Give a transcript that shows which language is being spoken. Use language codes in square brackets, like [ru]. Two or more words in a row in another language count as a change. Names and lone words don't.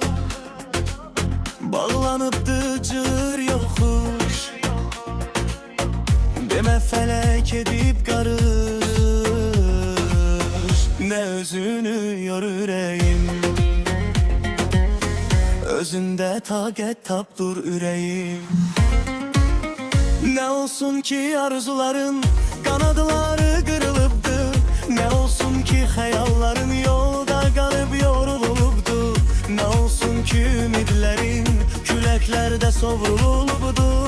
[az] bağlanıbdı cır yoxuş. Demə fələk edib qarış, nə özünü yor ürəyim. Özündə taqət tap dur ürəyim. [tr] Ne olsun ki arzuların kanadları kırılıptı, ne olsun ki hayallerin yolda kalıp yoruluptu, ne olsun ki ümitlerin küreklerde sovrulupdu.